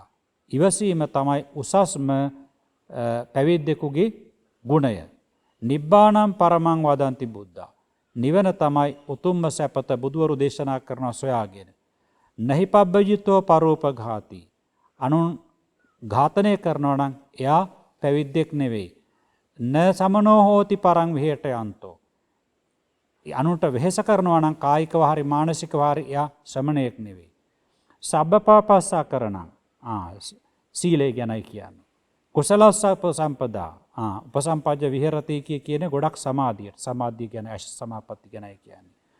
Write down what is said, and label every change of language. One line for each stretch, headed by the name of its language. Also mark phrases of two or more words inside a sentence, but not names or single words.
Sinhala: ඉවසීම තමයි උසස්ම පැවිද්දෙකුගේ ගුණය.
Pali: නිබ්බානම් පරමං වදන්ති බුද්ධා.
Sinhala: නිවන තමයි උතුම්ම සැපත බුදුවරු දේශනා කරන සොයාගෙන.
Pali: නහි පබ්බජිතෝ පරෝපඝාති.
Sinhala: අනුන් ඝාතනය කරනවා නම් එයා පැවිද්දෙක් නෙවෙයි.
Pali: න සමනෝ හෝති පරං විහෙට යන්තෝ.
Sinhala: අනුන්ට වෙහෙස කරනවා නම් කායිකව හරි මානසිකව හරි එයා ශ්‍රමණයෙක් නෙවෙයි.
Pali: සබ්බපාපස්සා කරණං
Sinhala: සීලය ගැනයි කියන්නේ.
Pali: කුසලස්ස උපසම්පදා උපසම්පජ්ජ විහෙරති
Sinhala: කියන ගොඩක් සමාධියට සමාධිය ගැන අෂ්ඨ සමාපatti ගැනයි කියන්නේ.